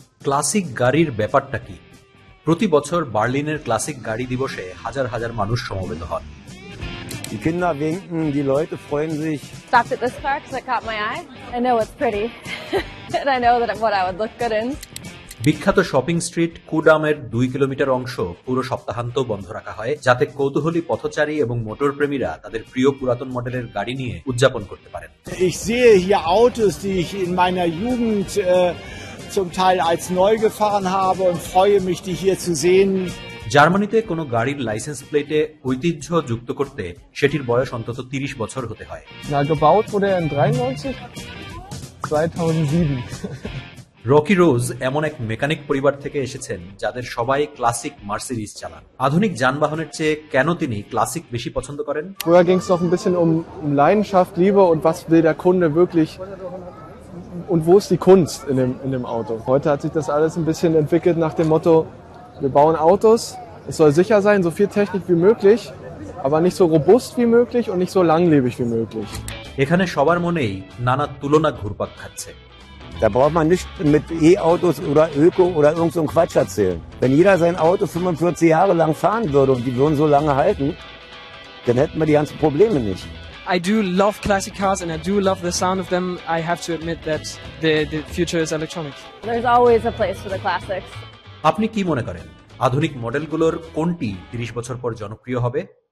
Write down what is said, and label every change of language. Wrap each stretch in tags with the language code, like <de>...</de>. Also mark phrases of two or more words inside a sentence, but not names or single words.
<bn>ক্লাসিক গাড়ির ব্যাপারটা কি? প্রতি বছর বার্লিনের ক্লাসিক গাড়ি দিবসে হাজার হাজার মানুষ সমবেত হন।</bn> <de>Die Kinder winken, die Leute freuen sich.</de> <en>Stopped at this car because it caught my eye. I know it's pretty, and I know that what I would look good in.</en> <bn>বিখ্যাত শপিং স্ট্রিট কুডামের 2 কিলোমিটার অংশ পুরো সপ্তাহান্ত বন্ধ রাখা হয়, যাতে কৌতূহলী পথচারী এবং মোটরপ্রেমীরা তাদের প্রিয় পুরাতন মডেলের গাড়ি নিয়ে উদযাপন করতে পারেন।</bn> <de>Ich sehe hier Autos, die ich in meiner Jugend zum Teil als neu gefahren habe und freue mich, die hier zu sehen.</de> <bn>জার্মানিতে কোনো গাড়ির লাইসেন্স প্লেটে ঐতিহ্য যুক্ত করতে সেটির বয়স অন্তত 30 বছর হতে হয়।</bn> <de>Na, gebaut wurde er in 93, 2007.</de> <bn>রকি রোজ এমন এক মেকানিক পরিবার থেকে এসেছেন যাদের সবাই ক্লাসিক মার্সিডিজ চালান। আধুনিক যানবাহনের চেয়ে কেন তিনি ক্লাসিক বেশি পছন্দ করেন?</bn> <de>Früher ging es noch ein bisschen um Leidenschaft, Liebe und was will der Kunde wirklich und wo ist die Kunst in dem Auto. Heute hat sich das alles ein bisschen entwickelt nach dem Motto, wir bauen Autos, es soll sicher sein, so viel Technik wie möglich, aber nicht so robust wie möglich und nicht so langlebig wie möglich.</de> <bn>এখানে সবার মনেই নানা তুলনা ঘুরপাক খাচ্ছে।</bn> <de>Da braucht man nicht mit E-Autos oder Öko oder irgend so einen Quatsch erzählen. Wenn jeder sein Auto 45 Jahre lang fahren würde und die würden so lange halten, dann hätten wir die ganzen Probleme nicht.</de> <en>I do love classic cars and I do love the sound of them. I have to admit that the future is electronic. There's always a place for the classics.</en> <bn>আপনি কি মনে করেন আধুনিক মডেলগুলোর কোনটি 30 বছর পর জনপ্রিয় হবে?</bn>